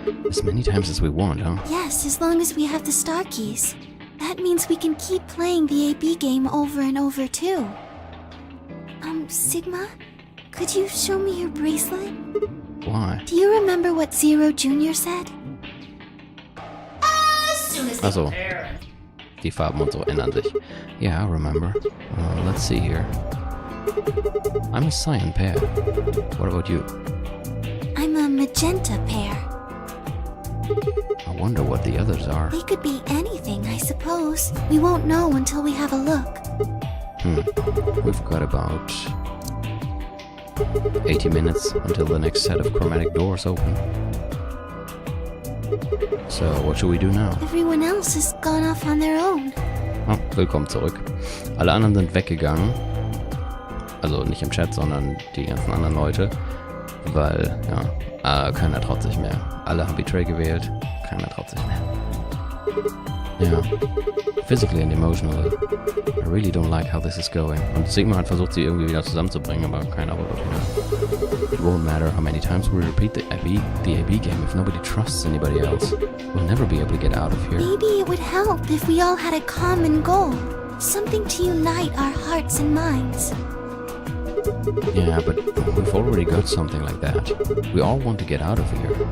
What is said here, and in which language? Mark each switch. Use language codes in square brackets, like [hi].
[en] As many times as we want, huh? Yes, as long as we have the star keys. That means we can keep playing the AB game over and over, too. Sigma? Could you show me your bracelet? Why? Do you remember what Zero Jr. said? [de] Also, die Farben und so ändern sich. [en] Yeah, I remember. Let's see here. I'm a cyan pair. What about you? I'm a magenta pair. I wonder what the others are. They could be anything, I suppose. We won't know until we have a look. We've got about 80 minutes until the next set of chromatic doors open. So, what should we do now? Everyone else has gone off on their own. [de] Oh, willkommen zurück. Alle anderen sind weggegangen. Also nicht im Chat, sondern die ganzen anderen Leute. Weil, ja, keiner traut sich mehr. Alle haben Betray gewählt, keiner traut sich mehr. [en] Ja, physically and emotionally. I really don't like how this is going. [de] Und Sigma hat versucht, sie irgendwie wieder zusammenzubringen, aber keiner wollte wieder. [en] It won't matter how many times we repeat the AB game if nobody trusts anybody else. We'll never be able to get out of here. Maybe it would help if we all had a common goal. Something to unite our hearts and minds. Yeah, but we've already got something like that. We all want to get out of here.